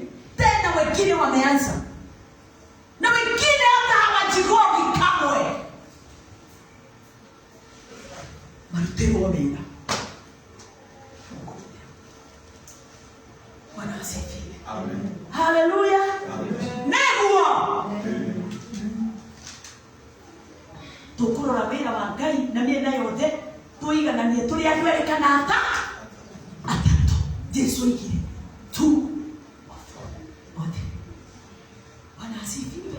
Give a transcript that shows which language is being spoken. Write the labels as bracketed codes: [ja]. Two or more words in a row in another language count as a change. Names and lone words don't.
[sw] Tena wengine wameanza. Na wengine hata hawajigogi kamwe. Marutero wameenda. Bwana asifiwe. Amen. Haleluya. [ki] Neguo. Tukurora wĩra wa Ngai na mĩena yothe tuigananie tũrĩ andũ erĩ kana atatũ. Jesu oigire tu othe. [sw] Bwana asifiwe.